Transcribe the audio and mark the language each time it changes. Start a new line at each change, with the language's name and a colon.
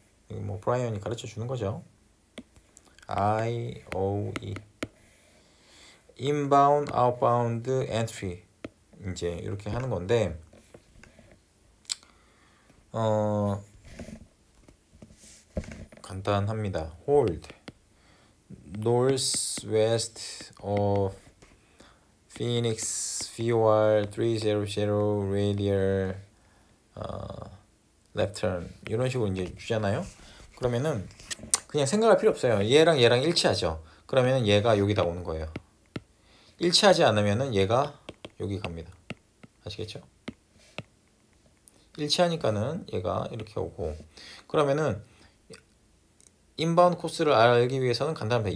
Korean: 뭐 브라이언이 가르쳐 주는 거죠. IOE inbound, outbound, entry 이제 이렇게 하는 건데 간단합니다.
English: hold northwest of Phoenix VOR 300 radial left turn
Korean: 이런 식으로 이제 주잖아요. 그러면은 그냥 생각할 필요 없어요. 얘랑 일치하죠. 그러면은 얘가 여기다 오는 거예요. 일치하지 않으면은 얘가 여기 갑니다. 아시겠죠? 일치하니까는 얘가 이렇게 오고 그러면은 인바운드 코스를 알기 위해서는 간단합니다.